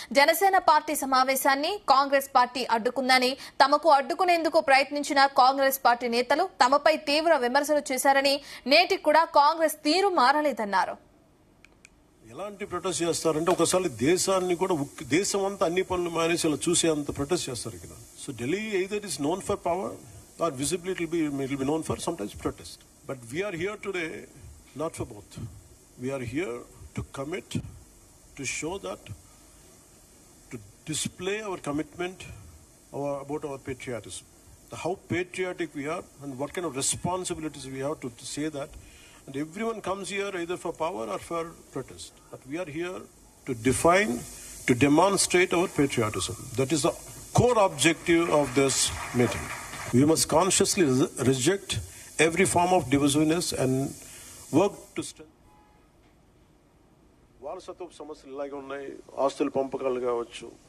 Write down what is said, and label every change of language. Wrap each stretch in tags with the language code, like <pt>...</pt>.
<te>Janasena party సమావేశాన్ని Congress party అడ్డుకుందని, తమకు అడ్డుకునేందుకు ప్రయత్నించిన కాంగ్రెస్ పార్టీ నేతలు తమపై తీవ్ర విమర్శలు చేశారని, నేటికి కూడా కాంగ్రెస్ తీరు మారలేదన్నారు. ఎలాంటి ప్రొటెస్ట్ చేస్తారంటే ఒకసారి దేశాన్ని కూడా దేశం అంతా అన్ని పనులు మానేసి ఇలా చూసే అంత ప్రొటెస్ట్ చేస్తారు ఇక్కడ.</te> <en>So Delhi either is known for power or visibly it will be known for sometimes protest. But we are here today not for both. We are here to commit, to show that, to display our commitment about our patriotism, how patriotic we are and what kind of responsibilities we have to say that. And everyone comes here either for power or for protest. But we are here to define, to demonstrate our patriotism. That is the core objective of this meeting. We must consciously reject every form of divisiveness and work to strengthen.</en> <te>వారసత్వపు సమస్యలు ఇలాగే ఉన్నాయి, ఆస్తుల పంపకాలు కావచ్చు.</te>